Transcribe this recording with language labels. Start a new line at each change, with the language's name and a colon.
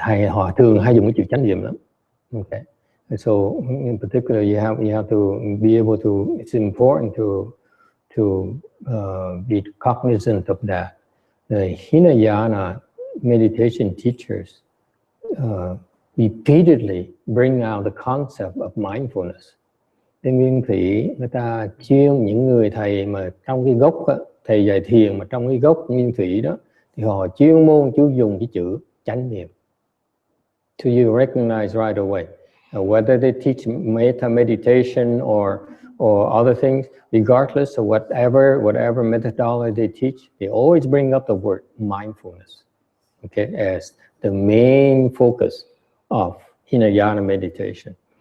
Vietnamese: Họ thường hay dùng cái chữ chánh niệm lắm.
English: Okay. So in particular, you have to be able to. It's important to be cognizant of that. The Hinayana meditation teachers repeatedly bring out the concept of mindfulness.
Vietnamese: Bên Nguyên Thủy người ta chuyên những người thầy mà trong cái gốc đó, thầy dạy thiền mà trong cái gốc Nguyên Thủy đó thì họ chuyên môn chú dùng cái chữ chánh niệm.
English: So you recognize right away whether they teach metta meditation or other things, regardless of whatever methodology they teach, they always bring up the word mindfulness. okay, as the main focus of Hinayana meditation.